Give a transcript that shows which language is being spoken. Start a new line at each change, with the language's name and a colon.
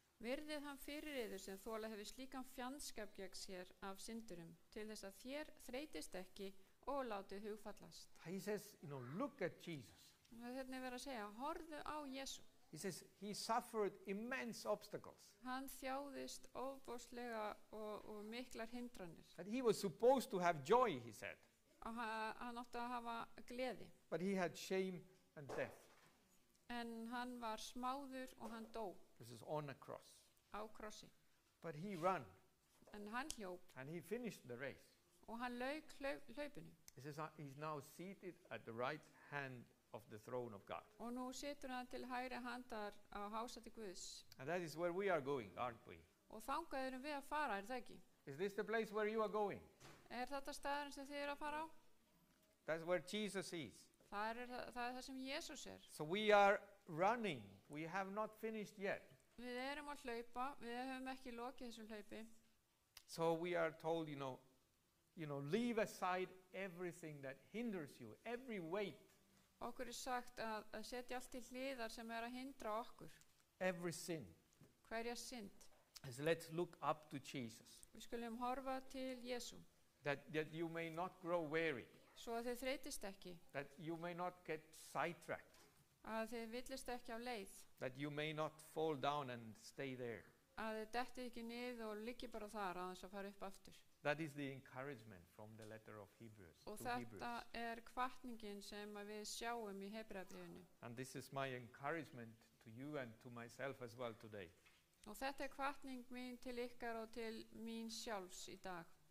Icelandic: Virðið hann fyrir yður sem þola hefur slíkan fjandskap gegn sér af syndurum, til þess að þér þreytist ekki og látið hugfallast.
English: He says, look at Jesus.
Icelandic: Það er verið að segja, horfðu á Jésu.
English: He says, he suffered immense obstacles.
Icelandic: Hann þjáðist ofboðslega og miklar hindranir.
English: That he was supposed to have joy, he said.
Icelandic: Og hann átti að hafa gleði.
English: But he had shame and death.
Icelandic: En hann var smáður og hann dó
English: This is on a cross.
Icelandic: á krossi.
English: But he ran
Icelandic: En hann hljóp
English: and he finished the race.
Icelandic: og hann lauk hlaupinu.
English: He says, he's now seated at the right hand of the throne of God.
Icelandic: Og nú situr hann til hægri handar á hásæti Guðs.
English: And that is where we are going, aren't we?
Icelandic: Og þangað erum við að fara, er það ekki?
English: Is this the place where you are going?
Icelandic: Þetta staðurinn sem þið eru að fara á?
English: That's where Jesus is.
Icelandic: Það er það sem Jesús er.
English: So we are running. We have not finished yet.
Icelandic: Við erum að hlaupa, við höfum ekki lokið þessu hlaupi.
English: So we are told, leave aside everything that hinders you, every weight,
Icelandic: Okkur er sagt að setja allt til hliðar sem er að hindra okkur.
English: every sin.
Icelandic: Hverja synd.
English: As let's look up to Jesus,
Icelandic: Við skulum horfa til Jesú,
English: that you may not grow weary,
Icelandic: svo að þið þreytist ekki,
English: that you may not get sidetracked,
Icelandic: að þið villist ekki á leið,
English: that you may not fall down and stay there.
Icelandic: að þið dettið ekki niður og liggi bara þar að þess að fara upp aftur.
English: That is the encouragement from the letter of Hebrews.
Icelandic: Og
English: to
Icelandic: þetta
English: Hebrews.
Icelandic: hvatningin sem að við sjáum í Hebreabréfinu.
English: And this is my encouragement to you and to myself as well today.
Icelandic: Og þetta hvatning mín til ykkar og til mín sjálfs í dag.